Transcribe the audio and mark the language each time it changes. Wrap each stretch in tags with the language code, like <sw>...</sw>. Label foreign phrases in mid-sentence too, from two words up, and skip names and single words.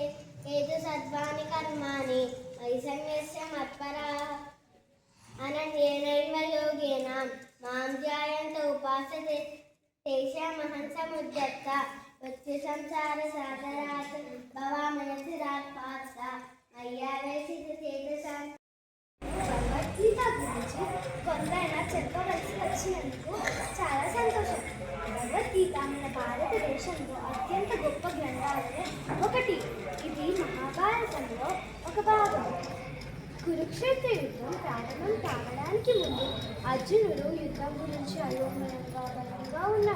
<sa>ये तु सर्वाणि कर्माणि मयि सन्न्यस्य मत्पराः अनन्येनैव योगेन मां ध्यायन्त उपासते तेषामहं समुद्धर्ता मृत्युसंसारसागरात् भवामनसिरात् पार्थ मय्यावेशितचेतसां।</sa> <te>భగవద్గీత గురించి కొందరైనా చెప్పవలసి వచ్చినందుకు చాలా సంతోషం. భగవద్గీత మన భారతదేశంలో అత్యంత గొప్ప గ్రంథాలలో ఒకటి. ఇది మహాభారతంలో ఒక భాగం. కురుక్షేత్ర యుద్ధం ప్రారంభం కావడానికి ముందు అర్జునుడు యుద్ధం గురించి అయోమయంగా బలంగా ఉన్నాడు.</te>